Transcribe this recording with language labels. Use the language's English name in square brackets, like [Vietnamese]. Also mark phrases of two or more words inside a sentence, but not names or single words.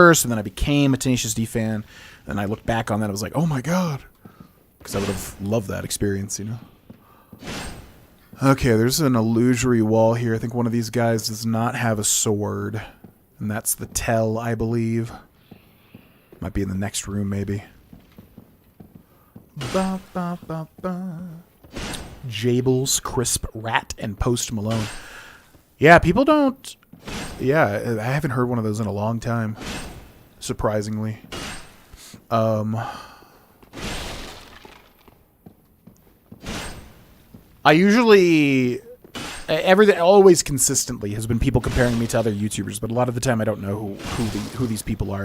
[English] And then I became a Tenacious D fan. And I looked back on that. I was like, oh my God. Because I would have loved that experience, you know? Okay, there's an illusory wall here. I think one of these guys does not have a sword. And that's the tell, I believe. Might be in the next room, maybe. Ba, ba, ba, ba. Jables, Crisp Rat, and Post Malone. Yeah, people don't... Yeah, I haven't heard one of those in a long time. Surprisingly. I usually, everything always consistently has been people comparing me to other YouTubers, but a lot of the time I don't know who these people are.